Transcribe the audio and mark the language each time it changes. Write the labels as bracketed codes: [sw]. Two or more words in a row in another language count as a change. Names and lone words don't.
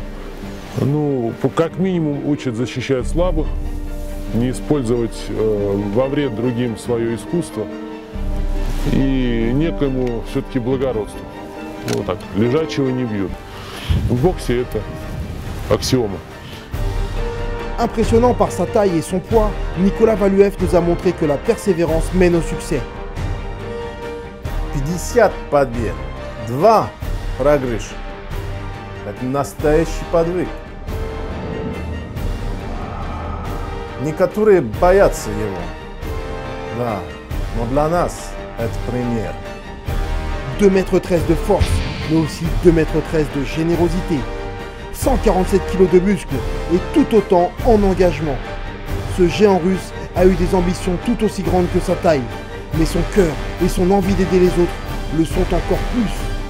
[ru] Как минимум учат защищать слабых, не использовать во вред другим свое искусство и некоему все-таки благородству. Так, лежачего не бьют. В боксе это аксиома. [fr] Impressionnant par sa taille et son poids, Nicolas Valuev nous a montré que la persévérance mène au succès. [ru] 50 побед, 2 проигрыша. Это настоящий подвиг. Некоторые боятся его. Да, но для нас это пример. [fr] 2,13 m de force, mais aussi 2,13 m de générosité. 147 kg de muscles et tout autant en engagement. Ce géant russe a eu des ambitions tout aussi grandes que sa taille, mais son cœur et son envie d'aider les autres le sont encore plus.